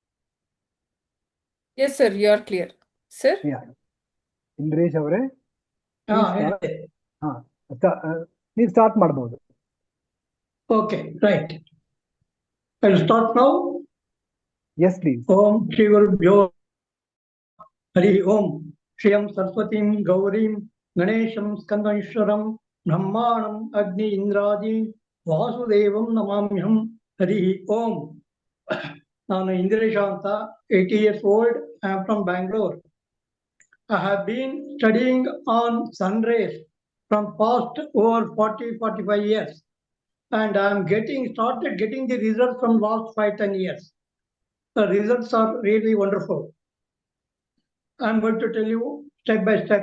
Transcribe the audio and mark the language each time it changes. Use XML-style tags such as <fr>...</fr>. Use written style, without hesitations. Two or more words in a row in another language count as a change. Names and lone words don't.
<en>Yes, sir, you are clear. Sir? Yeah. Indiresh avare. Please start ಮಾಡಬಹುದು. Okay, right. I'll start now. Yes, please.</en> <sa>ॐ श्री गुरुभ्यो हरि ॐ श्रियं सरस्वतीं गौरीं गणेशं स्कन्दमीश्वरं ब्रह्माणं अग्नि इन्द्रादि वासुदेवं नमाम्यहं हरि ॐ.</sa> <kn>ನಾನು ಇಂದಿರೇಶ ಅಂತ 80 years old.</kn> <en>I am from Bangalore. I have been studying on sun rays from past over 40-45 years, and I am started getting the results from last 5-10 years. The results are really wonderful. I am going to tell you step by step.</en>